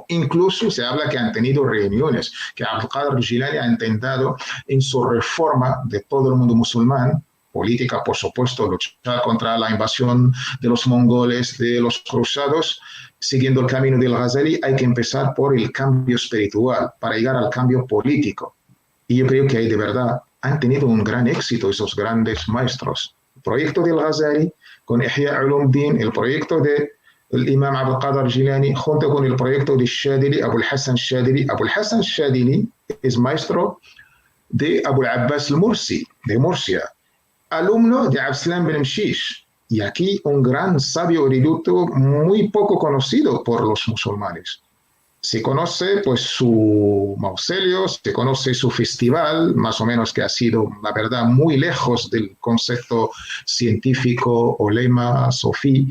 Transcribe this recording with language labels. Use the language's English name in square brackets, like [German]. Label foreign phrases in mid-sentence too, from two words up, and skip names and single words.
[Spanish] Incluso se habla que han tenido reuniones, que Abd-al-Qadir al-Jilani ha intentado en su reforma de todo el mundo musulmán, política, por supuesto, luchar contra la invasión de los mongoles, de los cruzados, siguiendo el camino del Ghazali, hay que empezar por el cambio espiritual para llegar al cambio político. Y yo creo que ahí de verdad han tenido un gran éxito esos grandes maestros. El proyecto del Ghazali con Ihya Ulumuddin, el proyecto del Imam Abd-al-Qadir al-Jilani, junto con el proyecto de Shadhili, Abul Hasan al-Shadhili. Abul Hasan al-Shadhili es maestro de Abu al-Abbas al-Mursi, de Murcia, alumno de Abdeslam bin Mshish, y aquí un gran sabio erudito muy poco conocido por los musulmanes. Se conoce pues su mausoleo, se conoce su festival, más o menos que ha sido, la verdad, muy lejos del concepto científico o lema sofí.